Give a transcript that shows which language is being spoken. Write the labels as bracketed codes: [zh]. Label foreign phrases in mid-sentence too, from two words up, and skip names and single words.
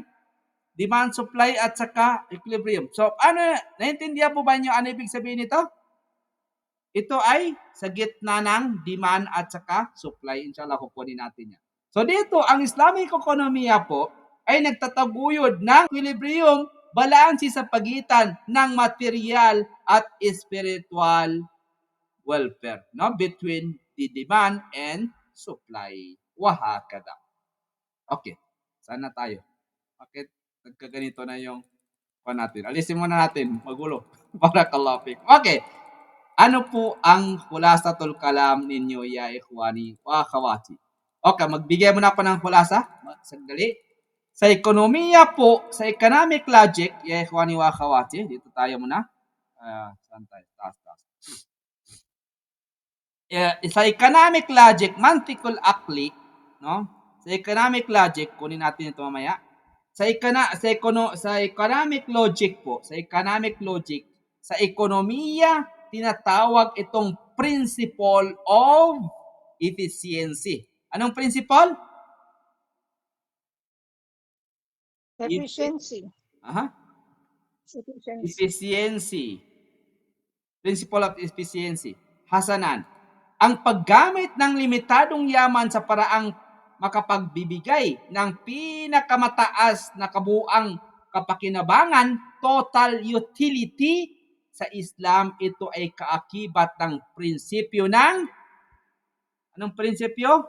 [tl] Demand, supply, at saka equilibrium. So, naintindihan po ba niyo ano ibig sabihin nito? Ito ay sa gitna ng demand at saka supply. Inshallah, kukunin natin yan. So dito, ang Islamic ekonomiya po ay nagtataguyod ng equilibrium, balanse sa pagitan ng material at [en] spiritual welfare, [tl] no, [en] between the demand and supply. [tl] Wahakada. Okay, sana tayo. Bakit nagkaganito na yung natin? Alisin muna natin, magulo. [ar] بارك الله فيك. [tl] Okay. Ano po ang [ar] خلاصة الكلام [tl] ninyo, [ar] يا إخواني وأخواتي? [tl] Okay, magbigay muna ako ng khulasa. Sandali. Sa ekonomiya po, sa [en] economic logic, [ar] يا إخواني وأخواتي, [tl] dito tayo muna. Saan tayo? Taas. Sa [en] economic logic, [ar] المنطق العقلي, [tl] no? Sa [en] economic logic, [tl] kunin natin ito mamaya. Sa [en] economic logic [tl] po, sa ekonomiya, tinatawag itong [en] principle of efficiency. [tl] Anong principle? Efficiency. Efficiency. [en] Principle of efficiency. [tl] Hasanan. Ang paggamit ng limitadong yaman sa paraang makapagbibigay ng pinakamataas na kabuuang kapakinabangan, [en] total utility, [tl] sa Islam, ito ay kaakibat ng prinsipyo ng, anong prinsipyo?